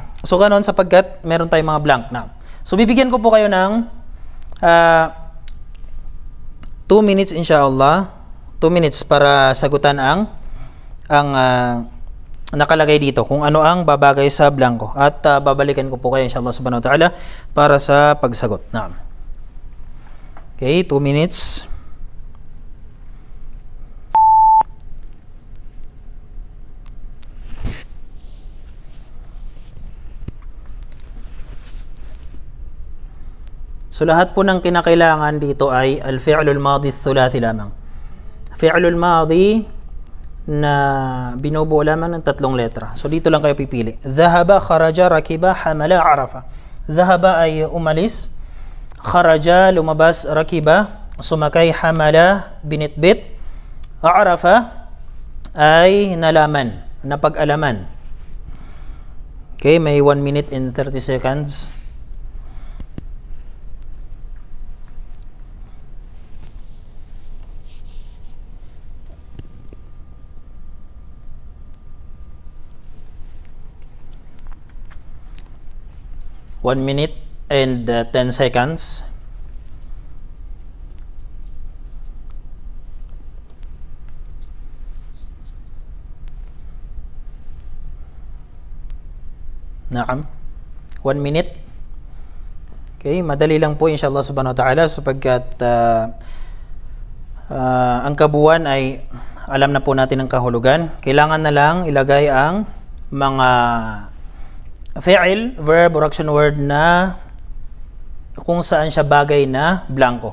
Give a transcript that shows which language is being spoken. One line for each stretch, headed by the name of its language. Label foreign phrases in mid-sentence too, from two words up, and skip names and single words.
Filipino: So ganon, sapagkat meron tayong mga blank. Naam. So bibigyan ko po kayo ng 2 minutes inshallah. 2 minutes para sagutan ang nakalagay dito, kung ano ang babagay sa blanco. At babalikan ko po kayo
Arabic: إن شاء الله سبحانه وتعالى
Filipino: para sa pagsagot. Naam. Okay, 2 minutes. So lahat po ng kinakailangan dito ay
Arabic: الفعل الماضي ثلاثي
Filipino: lamang.
Arabic: الفعل الماضي
Filipino: na binubuo lamang ng 3 letra. So dito lang kayo pipili.
Arabic: ذهب، خرج، ركب، حمل، عرف.
Filipino: Dhahaba ay umalis, kharaja, lumabas, rakiba, sumakay, hamala, binitbit, arafa ay nalaman, napag-alaman. Okay, may
English: 1 minute and 30 seconds. One minute and 10 seconds.
Filipino: Naam. 1 minute. Okay, madali lang po
Arabic: إن شاء الله سبحانه وتعالى,
Filipino: sapagkat ang kabuuan ay alam na po natin ang kahulugan. Kailangan na lang ilagay ang mga fi'il,
English: verb, or action word
Filipino: na kung saan siya bagay na blanco.